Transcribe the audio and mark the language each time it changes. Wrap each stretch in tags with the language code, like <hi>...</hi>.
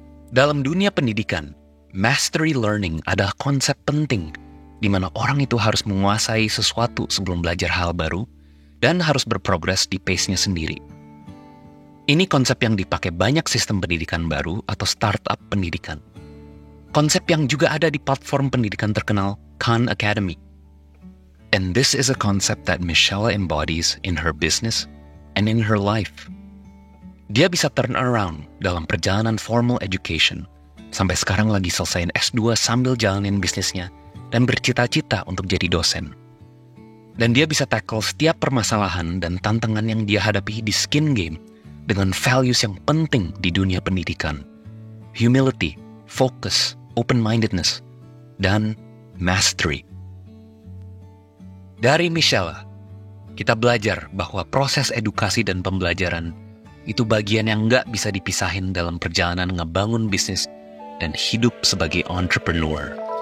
<id>Dalam dunia pendidikan, mastery learning adalah konsep penting di mana orang itu harus menguasai sesuatu sebelum belajar hal baru dan harus berprogres di pace-nya sendiri. Ini konsep yang dipakai banyak sistem pendidikan baru atau startup pendidikan. Konsep yang juga ada di platform pendidikan terkenal Khan Academy.</id> <en>And this is a concept that Michelle embodies in her business and in her life.</en> <id>Dia bisa turn around dalam perjalanan formal education, sampai sekarang lagi selesaiin S2 sambil jalanin bisnisnya dan bercita-cita untuk jadi dosen. Dan dia bisa tackle setiap permasalahan dan tantangan yang dia hadapi di skin game dengan values yang penting di dunia pendidikan. Humility, focus, open-mindedness, dan mastery. Dari Michelle, kita belajar bahwa proses edukasi dan pembelajaran itu bagian yang nggak bisa dipisahin dalam perjalanan ngebangun bisnis dan hidup sebagai entrepreneur.</id>